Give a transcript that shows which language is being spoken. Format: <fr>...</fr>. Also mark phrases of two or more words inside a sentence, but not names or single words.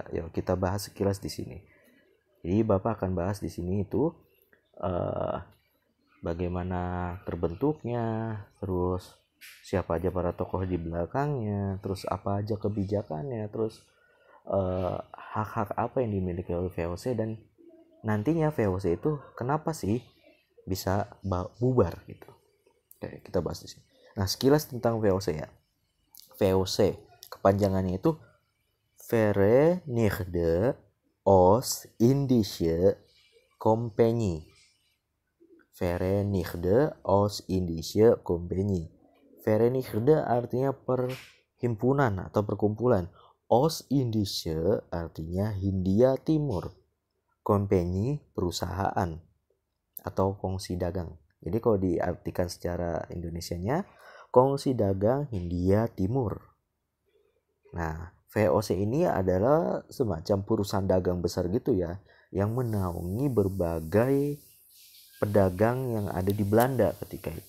<id>Yuk kita bahas sekilas di sini. Jadi Bapak akan bahas di sini itu bagaimana terbentuknya, terus siapa aja para tokoh di belakangnya, terus apa aja kebijakannya, terus hak-hak apa yang dimiliki oleh VOC, dan nantinya VOC itu kenapa sih bisa bubar gitu. Oke, kita bahas di sini. Nah, sekilas tentang VOC ya. VOC kepanjangannya itu Verenigde Oost-Indische Compagnie. Verenigde Oost-Indische Compagnie. Verenigde artinya perhimpunan atau perkumpulan. Oost-Indische artinya Hindia Timur. Compagnie perusahaan atau kongsi dagang. Jadi kalau diartikan secara Indonesianya, kongsi dagang Hindia Timur. Nah, VOC ini adalah semacam perusahaan dagang besar gitu ya, yang menaungi berbagai pedagang yang ada di Belanda ketika itu.</id>